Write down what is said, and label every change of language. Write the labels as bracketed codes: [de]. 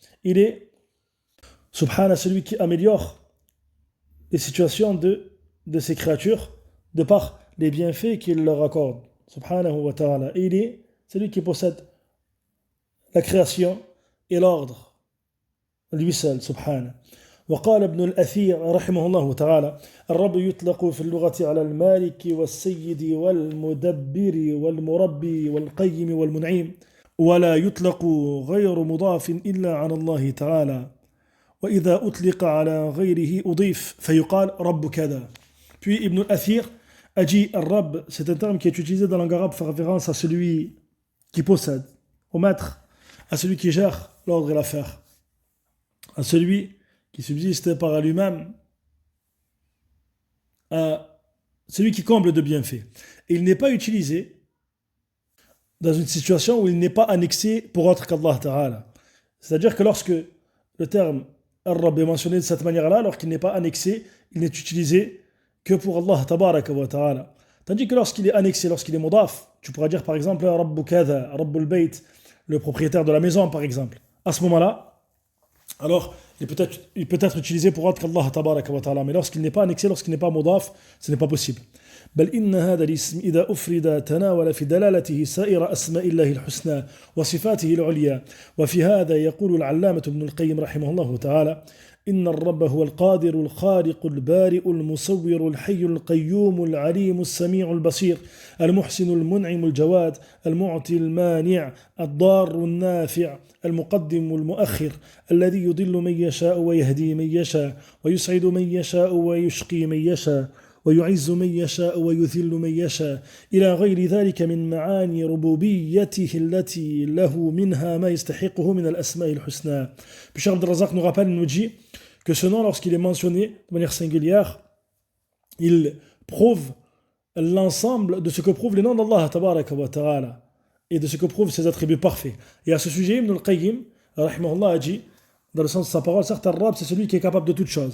[fr] Il est, subhanahu, celui qui améliore les situations de ses créatures de par les bienfaits qu'il leur accorde, subhanahu wa ta'ala. Et il est celui qui possède la création et l'ordre, lui seul, subhanahu. [ar] وقال ابن الأثير رحمه الله تعالى الرب يطلق في اللغة على المالك والسيد والمدبر والمربي والقيم والمنعم ولا يطلق غير مضاف إلا على الله تعالى وإذا أطلق على غيره أضيف فيقال رب كذا. [fr] Puis Ibn al-Athir a dit Ar-Rabb, c'est un terme qui est utilisé dans la langue arabe pour faire référence à celui qui possède, au maître, à celui qui gère l'ordre et l'affaire, à celui qui subsiste par lui-même, à celui qui comble de bienfaits. Et il n'est pas utilisé dans une situation où il n'est pas annexé pour autre qu'Allah Ta'ala. C'est-à-dire que lorsque le terme Ar-Rabb est mentionné de cette manière-là, alors qu'il n'est pas annexé, il n'est utilisé que pour Allah Tabaraka wa Ta'ala. Tandis que lorsqu'il est annexé, lorsqu'il est mudaf, tu pourras dire par exemple Rabbu Kada, Rabbul Bayt, le propriétaire de la maison par exemple. À ce moment-là, alors il peut être utilisé pour autre qu'Allah Tabaraka wa Ta'ala. Mais lorsqu'il n'est pas annexé, lorsqu'il n'est pas mudaf, ce n'est pas possible. [ar] بل إن هذا الاسم إذا أفرد تناول في دلالته سائر أسماء الله الحسنى وصفاته العليا وفي هذا يقول العلامة ابن القيم رحمه الله تعالى إن الرب هو القادر الخالق البارئ المصور الحي القيوم العليم السميع البصير المحسن المنعم الجواد المعطي المانع الضار النافع المقدم المؤخر الذي يضل من يشاء ويهدي من يشاء ويسعد من يشاء ويشقي من يشاء ويعز من يشاء ويذل من يشاء إلى غير ذلك من معاني ربوبيته التي له منها ما يستحقه من الأسماء الحسنى. [fr] Puis Cheikh Abdel Razak nous rappelle, nous dit que ce nom, lorsqu'il est mentionné de manière singulière, il prouve l'ensemble de ce que prouvent les noms d'Allah tabaraka wa ta'ala et de ce que prouvent ses attributs parfaits. Et à ce sujet, Ibn al-Qayyim, rahimahullah, a dit, dans le sens de sa parole, certes, Ar-Rabb, c'est celui qui est capable de toutes choses.